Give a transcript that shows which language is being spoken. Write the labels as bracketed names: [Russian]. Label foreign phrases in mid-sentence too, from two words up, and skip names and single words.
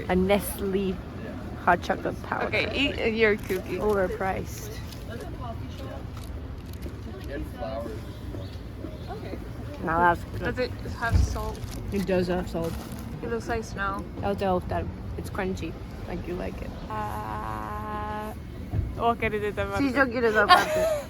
[English] A Nestle hot chocolate powder. Okay, eat your cookie. Overpriced. Now that's good. Does it have salt? It does have salt. It looks like snow. That it's crunchy, like you like it. [Swedish] Åker det där [Spanish] Sí, yo quiero esa parte.